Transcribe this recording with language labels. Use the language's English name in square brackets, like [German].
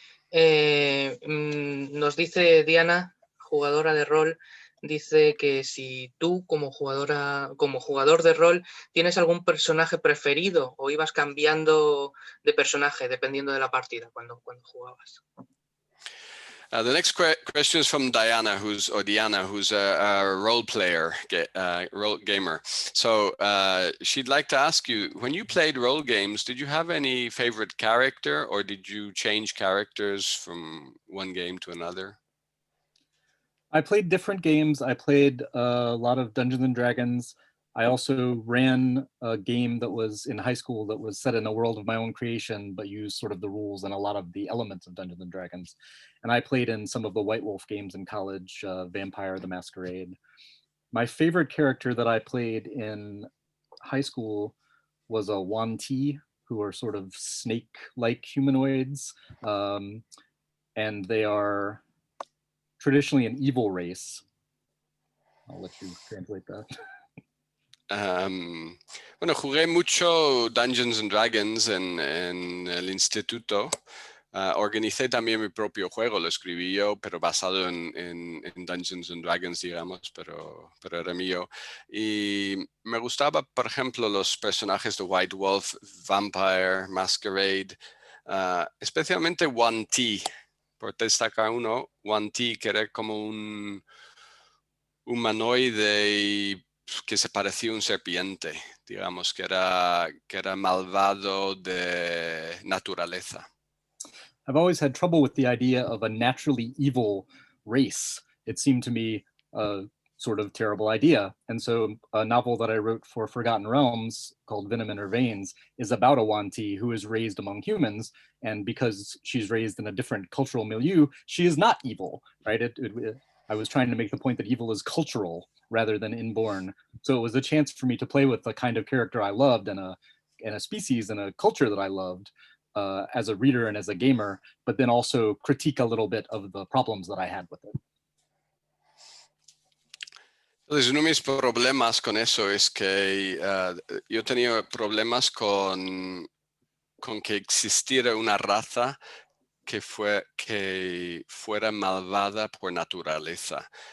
[Spanish] Nos dice Diana, jugadora de rol, dice que si tú como jugador de rol tienes algún personaje preferido o ibas cambiando de personaje dependiendo de la partida cuando jugabas. [English] The next question is from Diana, who's a role player, role gamer. So she'd like to ask you, when you played role games, did you have any favorite character, or did you change characters from one game to another? I played different games. I played a lot of Dungeons and Dragons. I also ran a game that was in high school that was set in a world of my own creation, but used sort of the rules and a lot of the elements of Dungeons and Dragons. And I played in some of the White Wolf games in college, Vampire the Masquerade. My favorite character that I played in high school was a Yuan-ti, who are sort of snake-like humanoids. And they are traditionally an evil race. I'll let you translate that. [Spanish] Bueno, jugué mucho Dungeons and Dragons en el instituto. Organicé también mi propio juego, lo escribí yo, pero basado en Dungeons and Dragons, digamos, pero era mío. Y me gustaba, por ejemplo, los personajes de White Wolf, Vampire, Masquerade, especialmente Yuan-ti, por destacar uno, Yuan-ti, que era como un humanoide que se parecía a un serpiente, digamos, que era malvado de naturaleza. [English] I've always had trouble with the idea of a naturally evil race. It seemed to me a sort of terrible idea. And so a novel that I wrote for Forgotten Realms called Venom in Her Veins is about a Yuan-ti who is raised among humans. And because she's raised in a different cultural milieu, she is not evil, right? I was trying to make the point that evil is cultural rather than inborn. So it was a chance for me to play with the kind of character I loved and a species and a culture that I loved as a reader and as a gamer, but then also critique a little bit of the problems that I had with it. [Spanish] Entonces, uno de mis problemas con eso es que yo tenía problemas con que existiera una raza que fuera malvada por naturaleza.